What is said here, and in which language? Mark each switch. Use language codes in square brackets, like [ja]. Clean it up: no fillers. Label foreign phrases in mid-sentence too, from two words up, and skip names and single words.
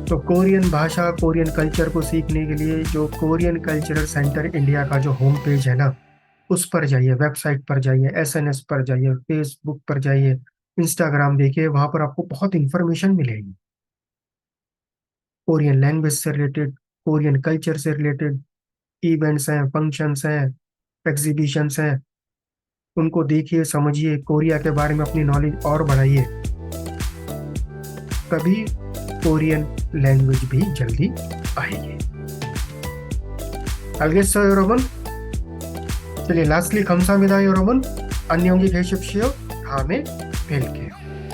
[hi] तो कोरियन भाषा, [en] Korean culture [hi] को सीखने के लिए जो कोरियन कल्चरल सेंटर इंडिया का जो [en] home page [hi] है ना, उस पर जाइए, वेबसाइट पर जाइए, SNS पर जाइए, फेसबुक पर जाइए, इंस्टाग्राम देखिए, वहां पर आपको बहुत इंफॉर्मेशन मिलेगी [en] Korean language [hi] से रिलेटेड, [en] Korean culture [hi] से रिलेटेड। इवेंट्स हैं, फंक्शंस हैं, एग्जीबिशंस हैं, उनको देखिए, समझिए, कोरिया के बारे में अपनी नॉलेज और बढ़ाइए, तभी [en] Korean language [hi] भी जल्दी आएगी। [ko] 알겠어요, 여러분? [hi] चलिए लास्टली [ko] 감사합니다, 여러분. 안녕히 계십시오. 다음에 뵐게요.